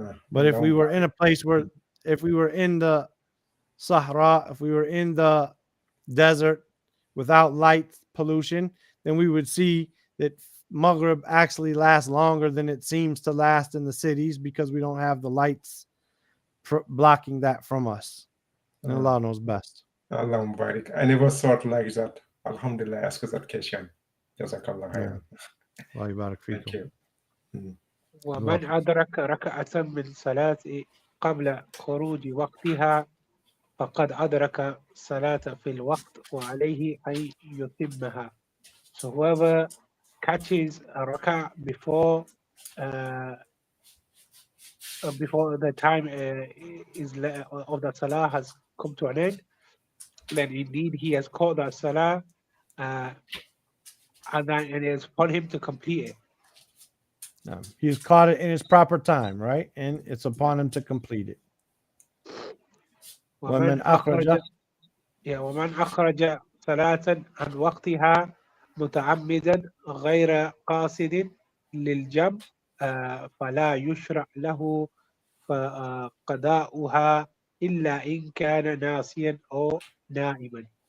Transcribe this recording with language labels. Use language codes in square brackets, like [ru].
[en] But if we were in a place where, if we were in the Sahara, if we were in the desert without light pollution, then we would see that Maghrib actually lasts longer than it seems to last in the cities because we don't have the lights blocking that from us. And Allah knows best. Allah Mubarak. I never thought like that. Alhamdulillah, ask that question. Jazakallah khair. Thank you. [ar] ومن أدرك ركعة من صلاة قبل خروج وقتها فقد أدرك صلاة في الوقت وعليه أن يتمها. [en] So whoever catches a rak'ah before before the time of the salah has come to an end, then indeed he has called that salah, and it is upon him to complete it. No, he's caught it in his proper time, right? And it's upon him to complete it. [ar] ومن أخرج ومن أخرج صلاة عن وقتها متعمدا غير قاصد للجمع فلا يشرع له قضاؤها إلا إن كان ناسيا أو نائما.